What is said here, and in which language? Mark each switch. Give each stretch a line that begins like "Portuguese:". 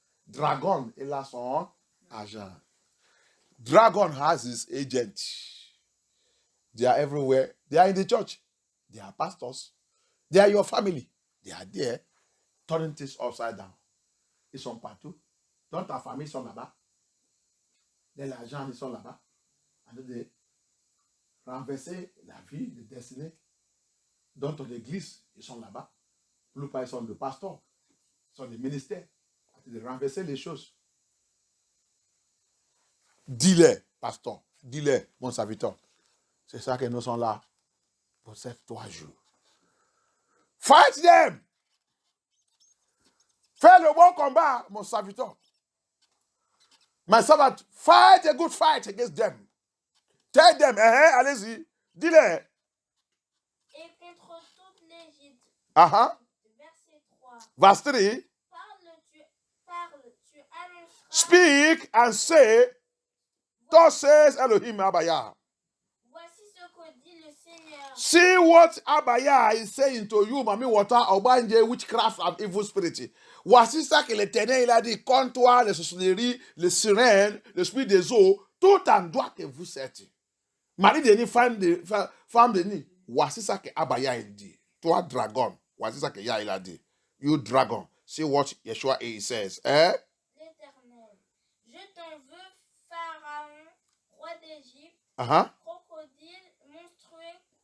French: Dragon, il a son agent.
English: Dragon has his agent. They are everywhere. They are in the church. They are pastors. They are your family. They are there, turning things upside down.
French: Ils sont partout. Dans ta famille, ils sont là-bas. Dans l'argent, ils sont là-bas. En train de renverser la vie, de destinée. Dans ton église, ils sont là-bas. Plus pas, ils sont des pasteurs. Ils sont des ministères. En train de renverser les choses. Dis-les, pasteur. Dis-les, mon serviteur. C'est ça que nous sommes là pour ces 3 jours.
English: Fight them.
French: Fais le bon combat, mon serviteur.
English: My servant, fight a good fight against them. Tell them,
French: allez-y, dis-les. Et contre toute l'Égypte. Verset 3.
English: Verse 3.
French: Parle, tu annonceras.
English: Speak and say, thus says Elohim Abaya.
French: Voici ce que dit le Seigneur.
English: See what Abaya is saying to you, Mami Water, Obanje, witchcraft and evil spirit.
French: Voici ça que l'Éternel il a dit contre toi, les sorcelleries, les sirènes, l'esprit des eaux, tout endroit que vous êtes. Marie Denis, femme de Denis, voici ça que Abaya il dit. Toi, dragon, voici ça que Yah il a dit.
English: You dragon, see what Yeshua says.
French: L'Éternel, je t'en veux, Pharaon, roi d'Égypte, crocodile monstrueux,